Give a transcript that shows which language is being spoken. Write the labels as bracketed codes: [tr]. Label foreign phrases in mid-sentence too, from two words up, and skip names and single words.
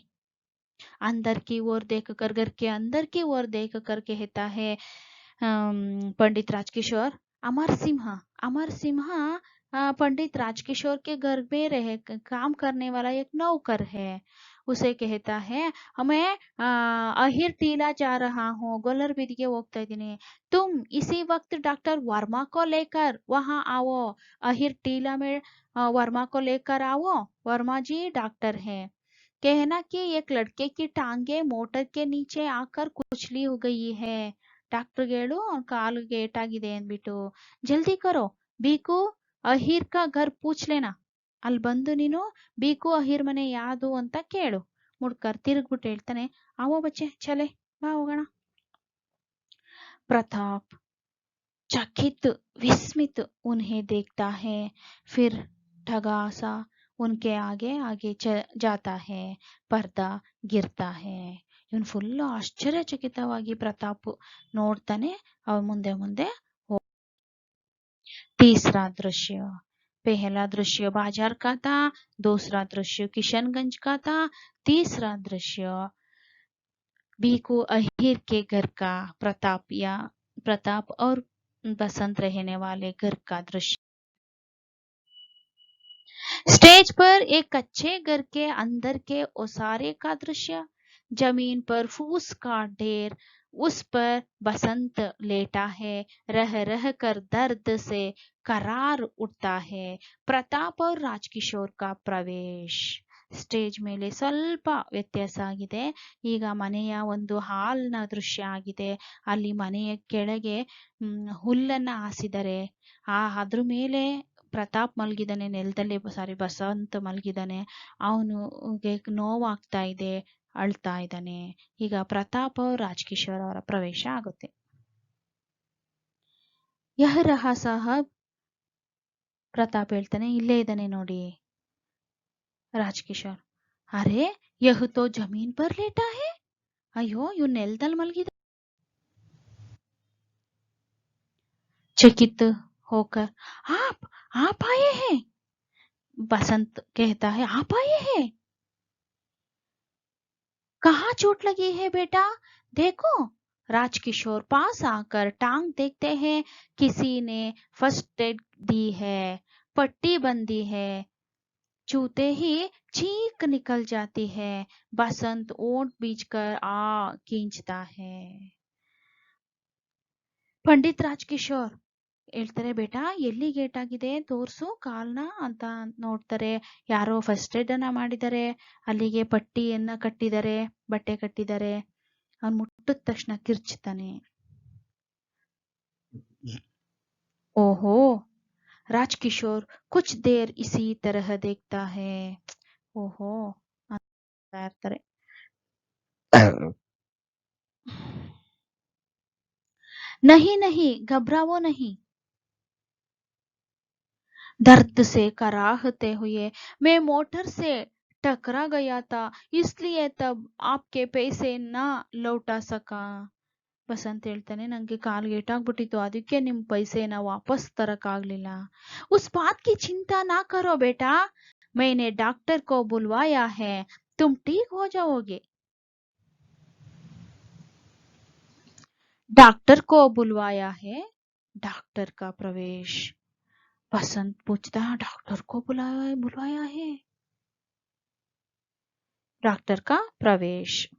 [hi] अंदर की ओर देखकर, घर के अंदर की ओर देखकर कहता है पंडित राजकिशोर, अमर सिम्हा पंडित राजकिशोर के घर में रह काम करने वाला एक नौकर है। उसे कहता है, मैं अहिर टीला जा रहा हूँ, [kn] ಗೋಲರ ಬೀದಿಗೆ ಹೋಗ್ತಾ ಇದ್ದೀನಿ, [hi] तुम इसी वक्त डॉक्टर वर्मा को लेकर वहां आओ। अहिर टीला में वर्मा को लेकर आओ, वर्मा जी डॉक्टर है। कहना कि एक लड़के की टांगे मोटर के नीचे आकर कुचली हो गई है। [kn] ಡಾಕ್ಟರ್ಗೆ ಹೇಳು, ಅವ್ನ ಕಾಲಿಗೆ ಏಟಾಗಿದೆ ಅಂದ್ಬಿಟ್ಟು. [hi] जल्दी करो, बीकू अहीर का घर पूछ लेना. [kn] ಅಲ್ಲಿ ಬಂದು ನೀನು ಬೀಕು ಅಹೀರ್ ಮನೆ ಯಾವುದು ಅಂತ ಕೇಳು. ಮುಡ್ಕರ್ ತಿರುಗ್ಬಿಟ್ಟು ಹೇಳ್ತಾನೆ, [hi] आवो बच्चे चले, [kn] ಬಾ ಹೋಗೋಣ. [hi] प्रताप चकित विस्मित उन्हें देखता है, फिर ठगा सा उनके आगे आगे जाता है। पर्दा गिरता है. [kn] ಇವನು ಫುಲ್ ಆಶ್ಚರ್ಯಚಕಿತವಾಗಿ ಪ್ರತಾಪ್ ನೋಡ್ತಾನೆ, ಅವ್ರ ಮುಂದೆ ಮುಂದೆ. [hi] तीसरा दृश्य, पहला दृश्य बाजार का था, दूसरा दृश्य किशनगंज का था, तीसरा दृश्य बीकू अहीर के घर का, प्रताप और बसंत रहने वाले घर का दृश्य। स्टेज पर एक कच्चे घर के अंदर के ओसारे का दृश्य। जमीन पर फूस का ढेर, उस पर बसंत लेटा है, रह रह कर दर्द से करार उठता है। प्रताप और राजकिशोर का प्रवेश. [kn] ಸ್ಟೇಜ್ ಮೇಲೆ ಸ್ವಲ್ಪ ವ್ಯತ್ಯಾಸ ಆಗಿದೆ. ಈಗ ಮನೆಯ ಒಂದು ಹಾಲ್ನ ದೃಶ್ಯ ಆಗಿದೆ. ಅಲ್ಲಿ ಮನೆಯ ಕೆಳಗೆ ಹುಲ್ಲನ್ನ ಹಾಸಿದರೆ, ಅದ್ರ ಮೇಲೆ ಪ್ರತಾಪ್ ಮಲಗಿದಾನೆ ನೆಲದಲ್ಲಿ, ಬಸಂತ್ ಮಲಗಿದಾನೆ. ಅವನಿಗೆ ನೋವಾಗ್ತಾ ಇದೆ, ಅಳ್ತಾ ಇದ್ದಾನೆ. ಈಗ ಪ್ರತಾಪ್ और ರಾಜಕಿಶೋರ್ ಅವರ ಪ್ರವೇಶ ಆಗುತ್ತೆ. [hi] यह रहा साहब, [kn] ಪ್ರತಾಪ್ ಹೇಳ್ತಾನೆ, ಇಲ್ಲೇ ಇದ್ದಾನೆ ನೋಡಿ. [hi] राजकिशोर, अरे यह तो ज़मीन पर लेटा है. [kn] ಅಯ್ಯೋ, ಇವ್ ನೆಲದಲ್ಲಿ ಮಲಗಿದ. [hi] चकित होकर, आप आए हैं. बसंत कहता है, आप आए हैं, कहाँ चोट लगी है बेटा, देखो. राजकिशोर पास आकर टांग देखते हैं, किसी ने फर्स्ट एड दी है, पट्टी बंदी है. छूते ही चीख निकल जाती है. बसंत ओंठ बीचकर खींचता है. [kn] पंडित राजकिशोರ್ ಹೇಳ್ತಾರೆ, ಬೇಟಾ ಎಲ್ಲಿಗೆ ಏಟಾಗಿದೆ ತೋರ್ಸು ಕಾಲ್ನ ಅಂತ ನೋಡ್ತಾರೆ. ಯಾರೋ ಫಸ್ಟ್ ಏಡ್ ಅನ್ನ ಮಾಡಿದ್ದಾರೆ, ಅಲ್ಲಿಗೆ ಪಟ್ಟಿಯನ್ನ ಕಟ್ಟಿದ್ದಾರೆ, ಬಟ್ಟೆ ಕಟ್ಟಿದ್ದಾರೆ. ಅವ್ನು ಮುಟ್ಟಿದ ತಕ್ಷಣ ಕಿರ್ಚ್ತಾನೆ. [hi] ओहो, राजकिशोर कुछ देर इसी तरह देखता है. [kn] ಓಹೋ ಅಂತ ಇರ್ತಾರೆ. [hi] नहीं नहीं, घबराओ नहीं. दर्द से कराहते हुए, मैं मोटर से टकरा गया था, इसलिए तब आपके पैसे ना लौटा सका. [kn] ಬಸಂತ್ ಹೇಳ್ತಾನೆ, ನಂಗೆ ಕಾಲ್ಗೆ ಏಟಾಗ್ಬಿಟ್ಟಿತ್ತು, ಅದಕ್ಕೆ ನಿಮ್ ಪೈಸೆನ ವಾಪಸ್ ತರಕ್ಕಾಗ್ಲಿಲ್ಲ. [hi] उस बात की चिंता ना करो बेटा, मैंने डॉक्टर को बुलवाया है, तुम ठीक हो जाओगे। डॉक्टर को बुलवाया है, डॉक्टर का प्रवेश। बसंत पूछता, डॉक्टर को बुलाया बुलवाया है, डॉक्टर का प्रवेश।